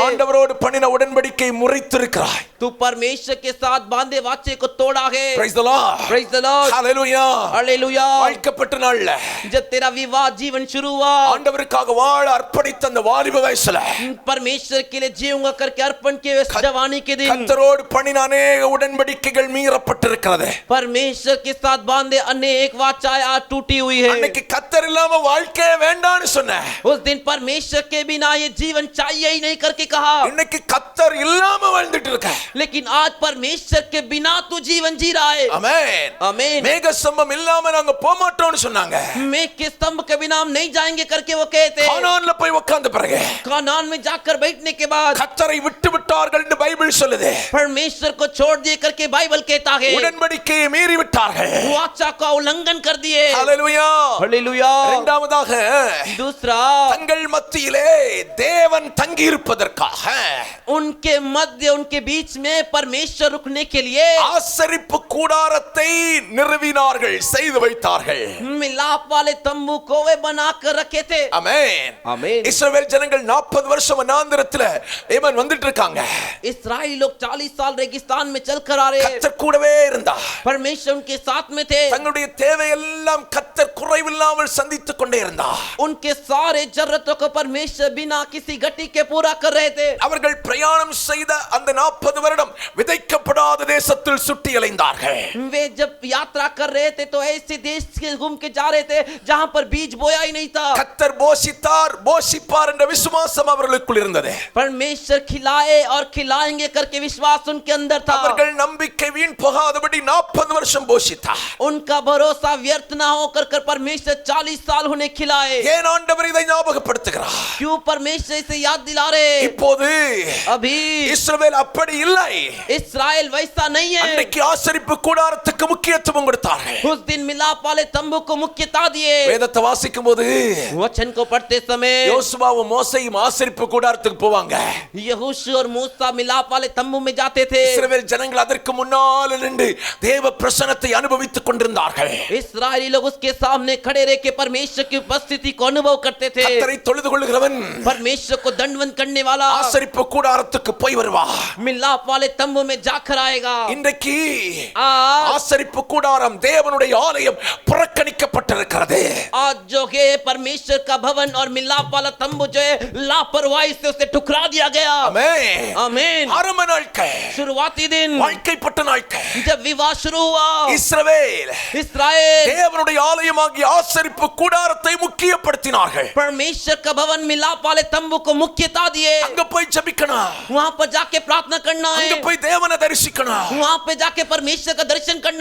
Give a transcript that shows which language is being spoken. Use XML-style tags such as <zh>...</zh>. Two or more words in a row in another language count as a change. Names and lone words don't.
<ta>ஆண்டவரோடு பண்ணின உடன்படிக்கை முறித்திருக்கிறாய்.</ta> <hi>तू परमेश्वर के साथ बांधे वाचे को तोड़ा है।</hi> <en>Praise the Lord. Praise the Lord. Hallelujah. Hallelujah.</en> <ta>வாழ்க்கப்பட்ட நாள்ல</ta> <hi>जब तेरा विवाह जीवन शुरू हुआ,</hi> <ta>ஆண்டவருக்காக வாழ அர்ப்பணித்த அந்த வாலிப வயசுல</ta> <hi>परमेश्वर के लिए जीऊंगा करके अर्पण किए जवानी के दिन</hi> <ta>கர்த்தரோடு பண்ணின अनेक உடன்படிக்கைகள் மீறப்பட்டிருக்கிறது.</ta> <hi>परमेश्वर के साथ बांधे अनेक वाचाएं आज टूटी हुई है।</hi> <ta>அன்னைக்கு கர்த்தர் இல்லாம வாழ்க்கையே வேண்டாம்னு சொன்ன,</ta> <hi>उस दिन परमेश्वर के बिना ये जीवन चाहिए ही नहीं करके कहा।</hi> <ta>இன்னைக்கு கர்த்தர் இல்லாம வாழ்ந்துட்டு இருக்க.</ta> <hi>लेकिन आज परमेश्वर के बिना तू जीवन जी रहा है।</hi> <ta>ஆமென்.</ta> <hi>आमीन।</hi> <ta>மேக ஸ்தம்பம் இல்லாம நாங்க போக மாட்டோம்னு சொன்னாங்க.</ta> <hi>मेघ के स्तंभ के बिना हम नहीं जाएंगे करके वो कहते।</hi> <ta>கானான்ல போய் உட்கார்ந்த பிறகு</ta> <hi>कानान में जाकर बैठने के बाद</hi> <ta>கர்த்தரை விட்டு விட்டார்கள் என்று பைபிள் சொல்லுது.</ta> <hi>परमेश्वर को छोड़ दिए करके बाइबल कहता है।</hi> <ta>உடன்படிக்கையை மீறி விட்டார்கள்.</ta> <hi>वाचा का उल्लंघन कर दिए।</hi> <ta>ஹalleluya.</ta> <hi>हालेलुया।</hi> <ta>இரண்டாவதாக</ta> <hi>दूसरा,</hi> <ta>தங்கள் மத்தியிலே தேவன் தங்கி இருப்பதற்காக</ta> <hi>उनके मध्य उनके बीच में परमेश्वर रुकने के लिए</hi> <ta>ஆசரிப்பு கூடாரத்தை நிறுவினார்கள், செய்து வைத்தார்கள்.</ta> <hi>मिलाप वाले तंबू को वे बनाकर रखे थे।</hi> <ta>ஆமென்.</ta> <hi>आमीन।</hi> <ta>இஸ்ரவேல் ஜனங்கள் 40 வருஷம் வனாந்திரத்துல ஏமன் வந்துட்டு இருக்காங்க.</ta> <hi>इस्राएली लोग 40 साल रेगिस्तान में चलकर आ रहे हैं।</hi> <ta>கர்த்தர் கூடவே இருந்தார்.</ta> <hi>परमेश्वर उनके साथ में थे।</hi> <ta>தங்களுடைய தேவையெல்லாம் கர்த்தர் குறைவில்லாமல் சந்தித்துக் கொண்டே இருந்தார்.</ta> <hi>उनके सारे जरूरतों को परमेश्वर बिना किसी घटी के पूरा कर रहे थे।</hi> <ta>அவர்கள் பிரயாணம் செய்த அந்த 40 வருடம் விதைக்கப்படாத தேசத்தில் சுற்றி அலைந்தார்கள்.</ta> <hi>वे जब यात्रा कर रहे थे तो ऐसे देश के घूम के जा रहे थे जहां पर बीज बोया ही नहीं था।</hi> <ta>கர்த்தர் போஷித்தார், போஷிப்பார் என்ற விசுவாசம் அவர்களுக்குள் இருந்தது.</ta> <hi>परमेश्वर खिलाए और खिलाएंगे करके विश्वास उनके अंदर था।</hi> <ta>அவர்கள் நம்பிக்கை வீண் போகாதபடி 40 வருஷம் போஷித்தார்.</ta> <hi>उनका भरोसा व्यर्थ ना होकर कर परमेश्वर 40 साल उन्हें खिलाए।</hi> <ta>ஏன் ஆண்டவர் இதை ஞாபகப்படுத்துகிறார்?</ta> <hi>क्यों परमेश्वर इसे याद दिला रहे?</hi> <ta>இப்போது</ta> <hi>अभी</hi> <ta>இஸ்ரவேல் அப்படி இல்லை.</ta> <hi>इस्राएल वैसा नहीं है।</hi> <ta>அன்னைக்கு ஆசரிப்பு கூடாரத்துக்கு முக்கியத்துவம் கொடுத்தார்கள்.</ta> <hi>उस दिन मिलाप वाले तंबू को मुख्यता दिए।</hi> <ta>வேதத்தை வாசிக்கும் போது</ta> <hi>वचन को पढ़ते समय</hi> <ta>யோசுவாவும் மோசேயும் ஆசரிப்பு கூடாரத்துக்கு போவாங்க.</ta> <hi>यहोशू और मूसा मिलाप वाले तंबू में जाते थे।</hi> <ta>இஸ்ரவேல் ஜனங்கள் அதற்கு முன்னால் நின்று தேவ பிரசன்னத்தை அனுபவித்துக் கொண்டிருந்தார்கள்.</ta> <hi>इस्राएली लोग उसके सामने खड़े रह के परमेश्वर की उपस्थिति को अनुभव करते थे।</hi> <ta>கர்த்தரை தொழுது கொள்கிறவன்</ta> <hi>परमेश्वर को दंडवत करने वाला</hi> <ta>ஆசரிப்பு கூடாரத்துக்கு போய் வருவான்.</ta> <hi>मिलाप वाले तंबू में जाकर आएगा।</hi> <ta>இன்றைக்கு</ta> <hi>आज</hi> <ta>ஆசரிப்பு கூடாரம் தேவனுடைய ஆலயம் புறக்கணிக்கப்பட்டிருக்கிறது.</ta> <hi>आज जो है परमेश्वर का भवन और मिलाप वाला तंबू जो है लापरवाही से उसे ठुकरा दिया गया।</hi> <ta>ஆமென்.</ta> <hi>आमीन।</hi> <ta>ஆரம்ப நாட்கள்,</ta> <hi>शुरुआती दिन</hi> <ta>வாழ்க்கைப்பட்ட நாட்கள்,</ta> <hi>जब विवाह शुरू हुआ,</hi> <ta>இஸ்ரவேல்</ta> <hi>इस्राएल</hi> <ta>தேவனுடைய ஆலயமாகிய ஆசரிப்பு கூடாரத்தை முக்கியப்படுத்தினார்கள்.</ta> <hi>परमेश्वर का भवन मिलाप वाले तंबू को मुख्यता दिए।</hi> <ta>அங்க போய் ஜெபிக்கணும்,</ta> <hi>वहां पर जाके प्रार्थना करना है।</hi> <ta>அங்க போய் தேவனை தரிசிக்கணும்,</ta> <hi>वहां पे जाके परमेश्वर का दर्शन करना</hi>